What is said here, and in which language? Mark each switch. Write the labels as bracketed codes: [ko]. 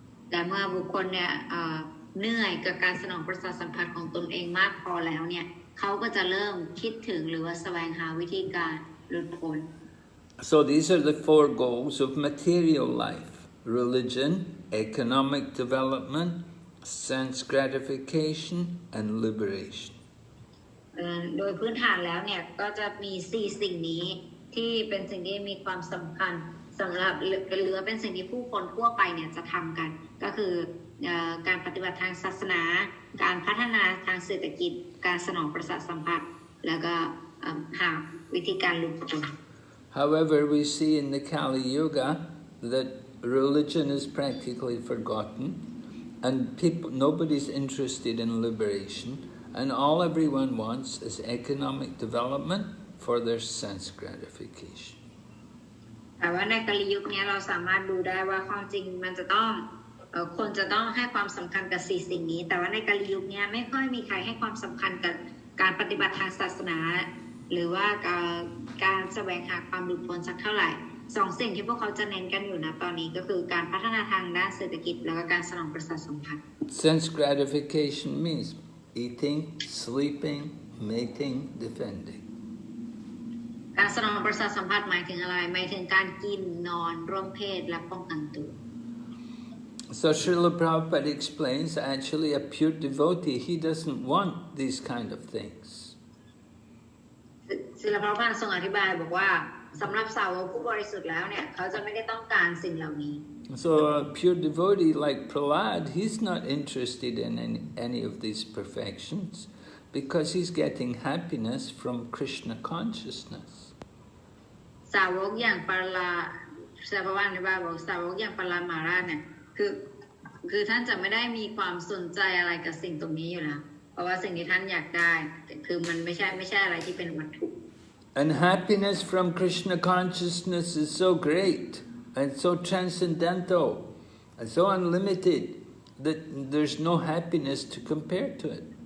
[th] แต่เมื่อบุคคลเนี่ยเหนื่อยกับการสนองประสาทสัมผัสของตนเองมากพอแล้วเนี่ยเขาก็จะเริ่มคิดถึงหรือว่าแสวงหาวิธีการหลุดพ้น [en] So these are the 4 goals of material life: religion, economic development, sense gratification, and liberation. [th] โดยพื้นฐานแล้วเนี่ยก็จะมี4สิ่งนี้ที่เป็นสิ่งที่มีความสำคัญสำหรับเหลือเป็นสิ่งที่ผู้คนทั่วไปเนี่ยจะทำกันก็คือการปฏิบัติทางศาสนาการพัฒนาทางเศรษฐกิจการสนองประสาทสัมผัสแล้วก็หาวิธีการหลุดพ้น [en] However, we see in the Kali Yuga that religion is practically forgotten, and nobody's interested in liberation, and all everyone wants is economic development for their sense gratification. [th] แต่ว่าในกาลยุคนี้เราสามารถดูได้ว่าความจริงมันจะต้องคนจะต้องให้ความสำคัญกับ4สิ่งนี้แต่ว่าในกาลยุคนี้ไม่ค่อยมีใครให้ความสำคัญกับการปฏิบัติทางศาสนาหรือว่าการแสวงหาความหลุดพ้นสักเท่าไหร่2สิ่งที่พวกเขาจะเน้นกันอยู่นะตอนนี้ก็คือการพัฒนาทางด้านเศรษฐกิจแล้วก็การสนองประสาทสัมผัส [en] Sense gratification means eating, sleeping, mating, defending. [th] การสนองประสาทสัมผัสหมายถึงอะไรหมายถึงการกินนอนร่วมเพศและป้องกันตัว [en] So Srila Prabhupada explains actually a pure devotee, he doesn't want these kind of things. [th] ศิลปะพระทรงอธิบายบอกว่าสำหรับสาวกผู้บริสุทธิ์แล้วเนี่ยเขาจะไม่ได้ต้องการสิ่งเหล่านี้ [en] So a pure devotee like Prahlad, he's not interested in any of these perfections because he's getting happiness from Krishna consciousness. [th] สาวกอย่างปาราศิลปะอธิบายบอกสาวกอย่างปารามาราชเนี่ยคือท่านจะไม่ได้มีความสนใจอะไรกับสิ่งตรงนี้อยู่แล้วเพราะว่าสิ่งที่ท่านอยากได้คือมันไม่ใช่อะไรที่เป็นวัตถุ [en] And happiness from Krishna consciousness is so great and so transcendental and so unlimited that there's no happiness to compare to it.